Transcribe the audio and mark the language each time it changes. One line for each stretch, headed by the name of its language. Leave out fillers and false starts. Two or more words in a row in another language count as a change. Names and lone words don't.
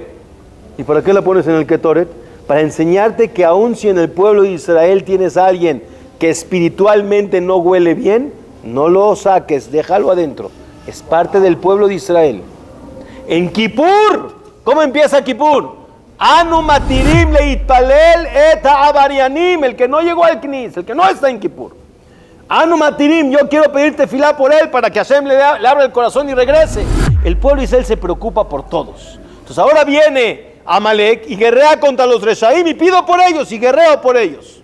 Spanish: ¿Y para qué la pones en el ketoret? Para enseñarte que aun si en el pueblo de Israel tienes a alguien que espiritualmente no huele bien, no lo saques, déjalo adentro. Es parte del pueblo de Israel. En Kippur, ¿cómo empieza Kippur?
Hebrew: אנו מתירים להתפלל את העבריינים,
Spanish: el que no llegó al Knis, el que no está en Kippur.
Hebrew: אנו מתירים,
Spanish: yo quiero pedirte filá por él para que Hashem le abra el corazón y regrese. El pueblo de Israel se preocupa por todos. Entonces ahora viene Amalek y guerrea contra los Reshaim y pido por ellos y guerreo por ellos.